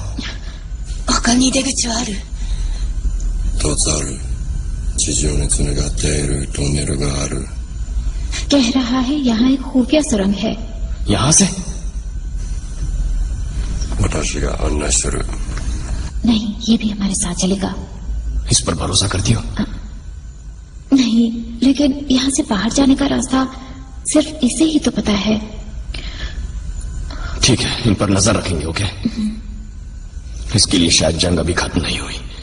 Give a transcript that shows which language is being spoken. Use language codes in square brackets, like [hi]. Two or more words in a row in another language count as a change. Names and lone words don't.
[ja] 他に出口はある？ 2つある。地上につながっているトンネルがある。 [hi] कह रहा है यहाँ एक खुफिया सुरंग है। यहाँ से? [ja] 私が案内する。 [hi] नहीं, ये भी हमारे साथ चलेगा। इस पर भरोसा करती हो? नहीं, लेकिन यहाँ से बाहर जाने का रास्ता सिर्फ इसे ही तो पता है। ठीक है, इन पर नजर रखेंगे। ओके? इसके लिए शायद जंग अभी खत्म नहीं हुई।